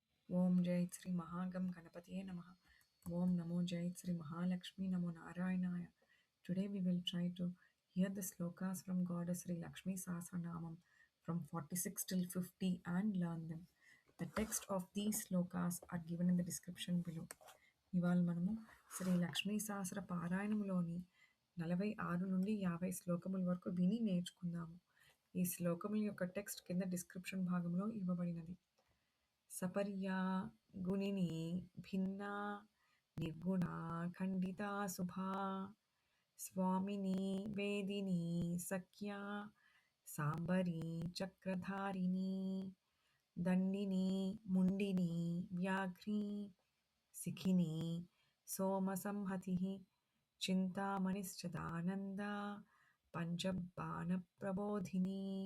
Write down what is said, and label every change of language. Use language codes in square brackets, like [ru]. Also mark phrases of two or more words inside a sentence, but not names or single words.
[sa] ॐ जय श्री महागम गणपतिये नमः। ॐ नमो जय श्री महालक्ष्मी नमो नारायणाय. [en] Today we will try to hear the slokas from Goddess Sri Lakshmi Sahasranamam from 46 till 50 and learn them. The text of these slokas are given in the description below. [te] ఇవాళ మనము శ్రీ లక్ష్మీ సహస్ర పారాయణములోని 46 నుండి 50 శ్లోకముల వరకు విని నేర్చుకుందాము. ఈ శ్లోకముల యొక్క టెక్స్ట్ కింద డిస్క్రిప్షన్ భాగంలో ఇవ్వబడినది. [sa] सपर्या गुणिनी भिन्ना निर्गुणा खण्डिता शुभा स्वामिनी वेदिनी सख्या सांबरी चक्रधारिणी दण्डिनी मुण्डिनी व्याघ्री सिखिनी सोमसंहतिः चिन्तामणिश्चिदानन्दा पञ्चबाणप्रबोधिनी